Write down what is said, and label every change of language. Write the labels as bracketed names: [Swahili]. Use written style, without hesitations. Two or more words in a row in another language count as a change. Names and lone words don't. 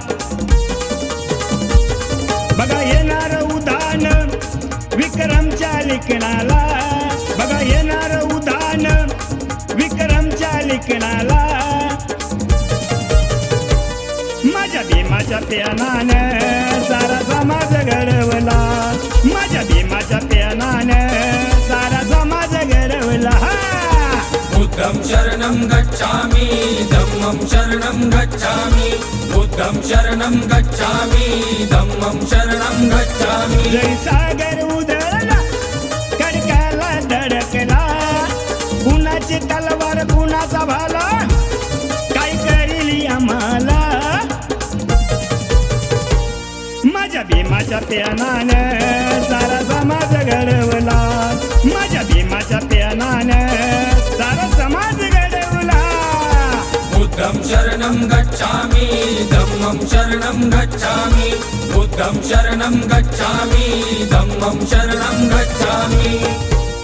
[Marathi] बघा येणार उदान विक्रमच्या लिखणाला, बघा येणार उदान विक्रमच्या लिखणाला. माझ्या भीमाच्या प्यानानं सारा समाज घडवला, माझ्या भीमाच्या प्यानानं सारा समाज घडवला. [Pali] बुद्धं शरणं गच्छामि धम्मं शरणं गच्छामि, बुद्धं शरणं गच्छामि धम्मं शरणं गच्छामि. [Marathi] जय सागर उधळला, खडकाला धडकला, कुणाची तलवार कुणाचा भाला, काय करील आम्हाला. माझ्या भीमाच्या प्यानानं सारा समाज घडवला, माझ्या भीमाच्या प्यानानं सारा समाज घडवला. [Pali] बुद्धं शरणं गच्छामि धम्मं शरणं गच्छामि, बुद्धं शरणं गच्छामि धम्मं शरणं गच्छामि.